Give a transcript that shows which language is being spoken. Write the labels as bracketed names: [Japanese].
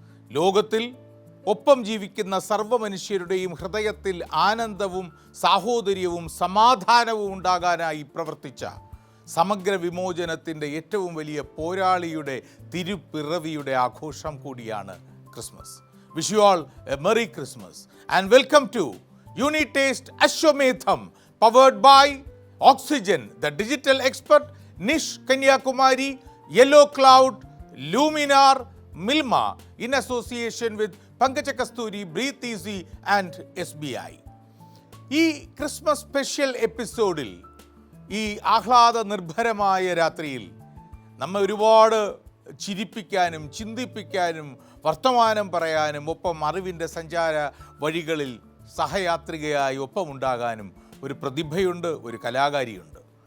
[Malayalam] ലോകത്തിൽ ഒപ്പം ജീവിക്കുന്ന സർവ്വ മനുഷ്യരുടെയും ഹൃദയത്തിൽ ആനന്ദവും സാഹോദര്യവും സമാധാനവും ഉണ്ടാകാനായി പ്രവർത്തിച്ച സമഗ്ര വിമോചനത്തിൻ്റെ ഏറ്റവും വലിയ പോരാളിയുടെ തിരുപ്പിറവിയുടെ ആഘോഷം കൂടിയാണ് Christmas. [English] Wish you all a Merry Christmas and welcome to Unitaste Ashwamedham powered by Oxygen, the digital expert, Nish Kanyakumari, Yellow Cloud, Luminar, Milma in association with Pankaja Kasturi, Breathe Easy and SBI. [Malayalam] ഈ Christmas special എപ്പിസോഡിൽ ഈ ആഹ്ലാദ നിർഭരമായ രാത്രിയിൽ നമ്മെ ഒരുപാട് ചിരിപ്പിക്കാനും ചിന്തിപ്പിക്കാനും വർത്തമാനം പറയാനും ഒപ്പം അറിവിൻ്റെ സഞ്ചാര വഴികളിൽ സഹയാത്രികയായി ഒപ്പമുണ്ടാകാനും ഒരു പ്രതിഭയുണ്ട്, ഒരു കലാകാരിയുണ്ട്.